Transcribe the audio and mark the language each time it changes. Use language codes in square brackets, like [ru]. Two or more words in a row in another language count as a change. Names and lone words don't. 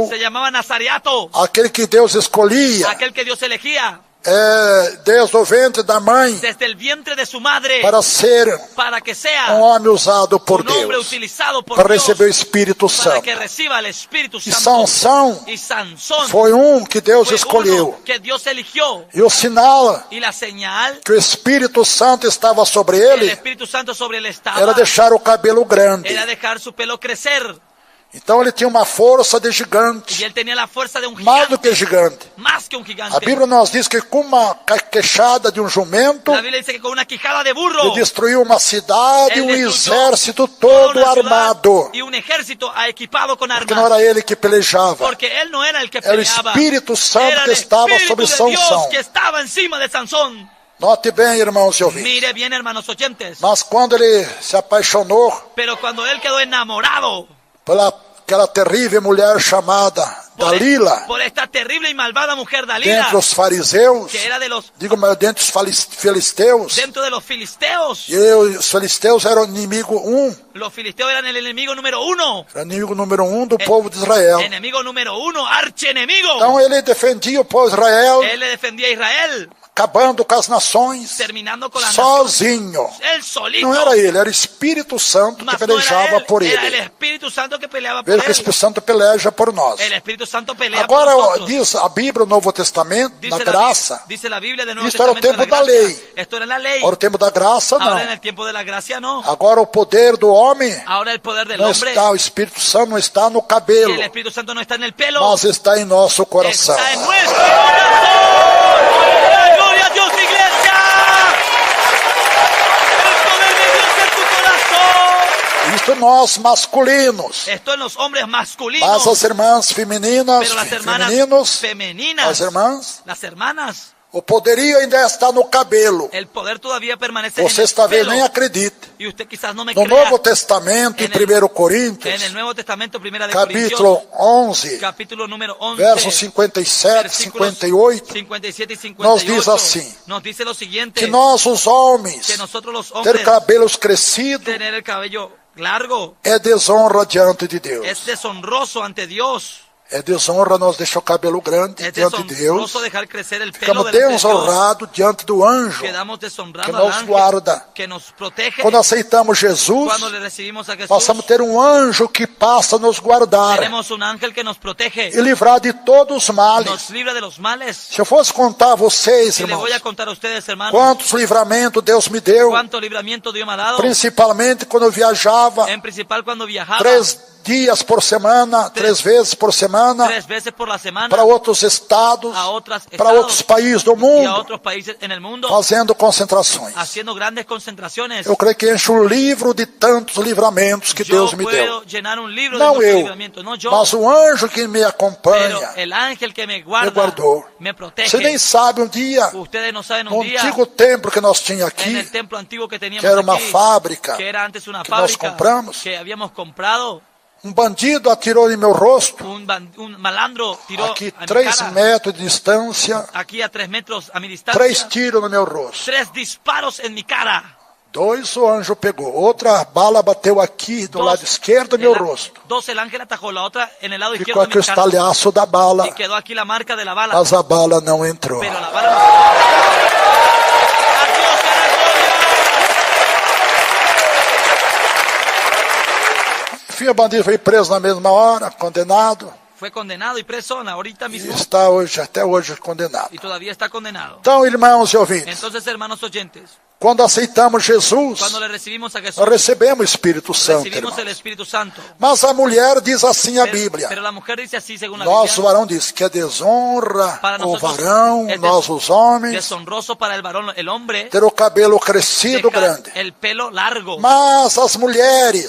[es] Se llamaba Nazareato, [pt] aquele que Deus escolhia [es] aquel que Dios elegía [pt] desde o ventre da mãe [es] desde el vientre de su madre [pt] para ser [es] para que sea [pt] um homem usado por [es] un hombre [pt] Deus, [es] utilizado por para Dios [pt] receber o Espírito para Santo. [es] que reciba el Espíritu [pt] E [es] Santo. [pt] Sansão [es] Y Sansón [pt] foi que Deus [es] fue [pt] escolheu. [es] uno que Dios eligió. [pt] E o sinal [es] Y la señal [pt] que o Espírito Santo estava sobre [es] que el [pt] ele [es] Espíritu Santo sobre él estaba [pt] era deixar o cabelo grande. [es] era dejar su pelo crecer. [pt] Então ele tinha uma força de [es] Y [pt] gigante, [es] él tenía la fuerza de un [pt] mais do [es] gigante, [pt] que gigante. [es] más que un [pt] A [es] gigante. [pt] Bíblia nos diz que com uma queixada de jumento, [es] La Biblia dice que con una quijada de burro [pt] ele destruiu uma cidade e [es] él [pt] um [es] destruyó [pt] exército [es] toda [pt] todo [es] una ciudad [pt] armado. [es] y un ejército equipado con [pt] Porque não [es] armas. [pt] era ele que pelejava, [es] Porque él no era el que [pt] era o [es] peleaba. [pt] Espírito Santo [es] Era [pt] que [es] el [pt] estava [es] Espíritu [pt] sobre [es] de Dios [pt] Sansão. [es] que estaba encima de Sansón. [pt] Note bem, irmãos e ouvintes. [es] Mire bien, hermanos oyentes. [pt] Mas quando ele se apaixonou [es] Pero cuando él quedó enamorado [pt] pela aquela terrível mulher chamada Dalila, [es] por esta terrible y malvada mujer Dalila, [pt] dentre os fariseus, [es] que era de los [pt] digo, mas dentre os filisteus, [es] dentro de los filisteos. [pt] e os filisteus eram inimigo [es] Los filisteos eran el enemigo número uno. [pt] era inimigo número do povo de Israel. [es] Enemigo número uno, archienemigo. [pt] Então ele defendia o povo de Israel, [es] Él le defendía a Israel. [pt] acabando com as nações, [es] terminando con las naciones. [pt] sozinho. [es] Él solito. [pt] Não era ele, era o Espírito Santo que [es] Mas no era [pt] pelejava [es] él, [pt] por [es] era el [pt] ele. [es] Espíritu Santo que peleaba por [pt] Veja que o [es] él. [pt] Espírito Santo peleja por nós. [es] El Espíritu Santo pelea [pt] Agora, [es] por nosotros. [pt] diz a Bíblia, o Novo Testamento, na graça. [es] Dice la Biblia del Nuevo [pt] Isto era o [es] Testamento [pt] tempo [es] de la [pt] da [es] gracia. [pt] lei. [es] Esto era la ley. [pt] Agora, o tempo da graça, [es] Ahora en [pt] não. [es] el tiempo de la gracia no. [pt] Agora, o poder do homem [es] Ahora el poder del [pt] não [es] hombre [pt] está, o Espírito Santo não está no [es] y [pt] cabelo, [es] el Espíritu Santo no está en el pelo. [pt] mas está em nosso coração. [es] Está en nuestro corazón. ¡La gloria a Dios, iglesia! El poder de Dios en tu corazón. [pt] Isto nós masculinos, [es] Esto en los hombres masculinos. [pt] mas as irmãs femininas, [es] Pero las hermanas [pt] femininos, [es] femeninas, [pt] as irmãs, [es] las hermanas, [pt] o poderio ainda está no cabelo. [es] el poder todavía permanece [pt] Você [es] en el [pt] está vendo, [es] pelo. [pt] nem acredita. [es] Y usted quizás no me No crea. [pt] Novo Testamento, em [es] En el- [pt] 1 [es] En [pt] Coríntios, [es] el Nuevo Testamento, primera de [pt] capítulo [es] Corintios, [pt] 11, [es] capítulo número 11, [pt] versos 57, [es] versículos [pt] 58, [es] 57 y 58, [pt] nos diz assim, [es] nos dice lo siguiente, [pt] que nós, os homens, [es] que nosotros los [pt] ter [es] hombres, [pt] cabelos crescidos [es] tener el cabello largo [pt] é desonra diante de Deus. [es] es deshonroso ante Dios. [pt] É desonra nós deixar o cabelo grande [es] Es [pt] diante de Deus. [es] deshonroso dejar crecer el pelo [pt] Ficamos [es] delante de Dios. [pt] desonrados diante do anjo [es] Quedamos deshonrados [pt] que [es] al [pt] nos [es] ángel [pt] guarda. [es] que nos protege. [pt] Quando aceitamos Jesus, [es] Cuando le recibimos a Jesús, [pt] passamos a ter um anjo que passa a nos guardar [es] tenemos un ángel que nos protege, [pt] e livrar de todos os males. [es] nos libra de los males. [pt] Se eu fosse contar a vocês, [es] Y le [pt] irmãos, [es] voy a contar a ustedes, hermanos, [pt] quantos livramentos Deus me deu, [es] cuánto libramiento Dios me ha dado, [pt] principalmente quando eu viajava [es] en principal cuando viajaba [pt] 3 dias por semana, 3 vezes por semana, [es] 3 veces por la semana [pt] para outros estados, [es] a otros [pt] para [es] estados [pt] outros países do [es] y a [pt] mundo, [es] otros países en el mundo, [pt] fazendo concentrações. [es] haciendo grandes concentraciones. [pt] Eu creio que enche um livro de tantos livramentos que [es] Yo [pt] Deus me [es] puedo [pt] deu. [es] llenar un libro [pt] Não [es] de muchos [pt] eu, [es] libramientos, no yo, [pt] mas o anjo que me [es] pero [pt] acompanha el ángel que me me guarda, guardou. [es] me protege. [pt] Você nem sabe, um dia, [es] Ustedes no saben, [pt] no [es] un día, [pt] antigo templo que nós tínhamos [es] en [pt] aqui, [es] el templo antiguo que teníamos [pt] que era uma [es] aquí, [pt] fábrica, [es] que era antes una [pt] que nós [es] fábrica [pt] compramos, [es] que habíamos comprado, [pt] um bandido atirou em meu rosto, [es] un malandro tiró [pt] aqui [es] a mi [pt] 3 [es] cara, [pt] metros de distância, [es] aquí a 3 metros a mi [pt] 3 [es] distancia, [pt] tiros no meu rosto. [es] 3 disparos en mi cara. [pt] 2 o anjo pegou, outra bala bateu aqui do lado esquerdo do meu rosto. [es] 2 el ángel atajó, la otra en el lado [pt] Ficou [es] izquierdo [pt] aqui [es] de [pt] o [es] mi cara. [pt] estalhaço da bala, [es] Y quedó aquí la marca de la bala. [pt] mas a bala não entrou. [es] Pero la bala no. ¡A Dios sea la [pt] Enfim, o bandido foi preso na mesma hora, condenado, [es] gloria! Fue condenado y preso ahorita [pt] e [es] mismo. [pt] está hoje, até hoje condenado. [es] Y todavía está condenado. [pt] Então, irmãos e ouvintes, [es] Entonces, hermanos oyentes, [pt] quando aceitamos Jesus, [es] cuando le recibimos a Jesús, [pt] nós recebemos o Espírito Santo, [es] recibimos [pt] irmãos. [es] el Espíritu Santo. [pt] Mas a mulher diz assim a Bíblia, [es] Pero la mujer dice así, según la [pt] nós, o [es] Biblia, [pt] varão diz que é desonra [es] para [pt] o [es] nosotros [pt] varão, [es] es [pt] nós os homens, [es] deshonroso para el varón, el hombre, [pt] ter o cabelo crescido [es] dejar [pt] grande. [es] el pelo largo. [pt] Mas as mulheres,